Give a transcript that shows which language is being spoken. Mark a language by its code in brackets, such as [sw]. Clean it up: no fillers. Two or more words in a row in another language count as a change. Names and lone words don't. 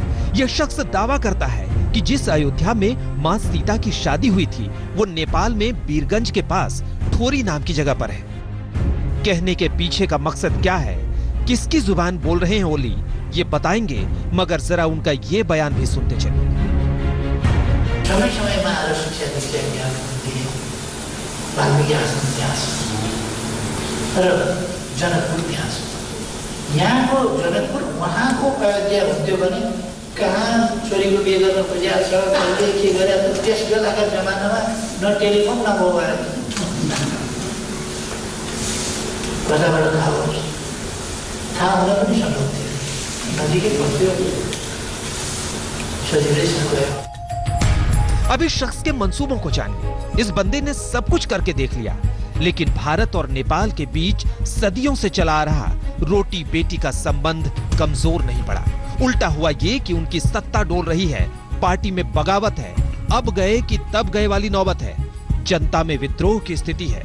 [hi] यह शख्स दावा करता है कि जिस अयोध्या में मां सीता की शादी हुई थी वो नेपाल में बीरगंज के पास ठोरी नाम की जगह पर है। कहने के पीछे का मकसद क्या है, किसकी जुबान बोल रहे हैं ओली, ये बताएंगे, मगर जरा उनका ये बयान भी सुनते चले। [ne] समय समयमा आएर शिक्षा दीक्षा ज्ञान दिए, वाल्मीकि आश्रम इतिहास र जनकपुर इतिहास। यहाँको जनकपुर उहाँको अयोध्या हुन्थ्यो भने कहाँ छोरीको बिहे गर्न खोजेको छ, कसले के गरेको छ, त्यस बेलाका जमानामा न टेलिफोन न मोबाइल, कताबाट थाहा होस्, थाहा हुन पनि सक्थ्यो, नजिकै पर्थ्यो, सजिलैसँग गयो। [hi] अब इस शख्स के मंसूबों को जानिए। इस बंदे ने सब कुछ करके देख लिया, लेकिन भारत और नेपाल के बीच सदियों से चला आ रहा रोटी बेटी का संबंध कमजोर नहीं पड़ा। उल्टा हुआ ये कि उनकी सत्ता डोल रही है, पार्टी में बगावत है, अब गए कि तब गए वाली नौबत है, जनता में विद्रोह की स्थिति है।